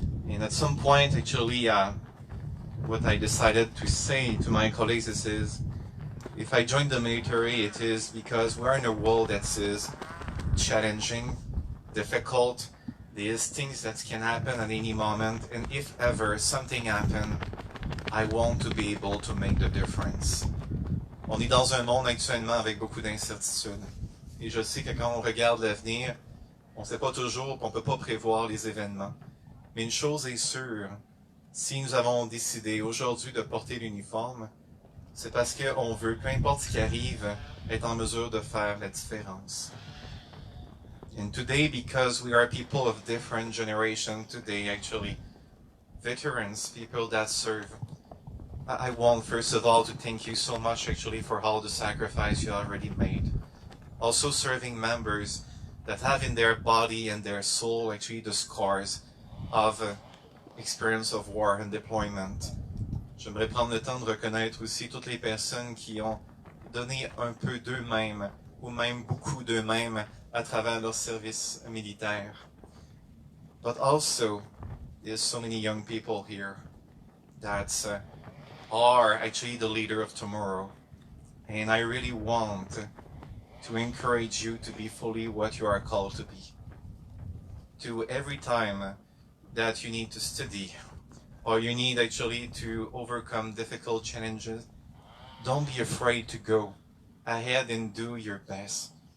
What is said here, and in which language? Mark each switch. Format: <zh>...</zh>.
<en>And at some point, actually, what I decided to say to my colleagues is, if I join the military, it is because we're in a world that is challenging, difficult. There's things that can happen at any moment, and if ever something happens, I want to be able to make the difference.</en> <fr>On est dans un monde actuellement avec beaucoup d'incertitudes. Et je sais que quand on regarde l'avenir, on ne sait pas toujours, on ne peut pas prévoir les événements. Mais une chose est sûre, si nous avons décidé aujourd'hui de porter l'uniforme, c'est parce qu'on veut, peu importe ce qui arrive, être en mesure de faire la différence.</fr> <en>And today, because we are people of different generations today, actually, veterans, people that serve, I want first of all to thank you so much actually for all the sacrifice you already made. Also serving members, that have in their body and their soul actually the scars of experience of war and deployment.</en> <fr>J'aimerais prendre le temps de reconnaître aussi toutes les personnes qui ont donné un peu d'eux-mêmes ou même beaucoup d'eux-mêmes à travers leur service militaire.</fr> <en>But also, there's so many young people here that are actually the leader of tomorrow. And I really want to encourage you to be fully what you are called to be. To every time that you need to study or you need actually to overcome difficult challenges, don't be afraid to go ahead and do your best.</en>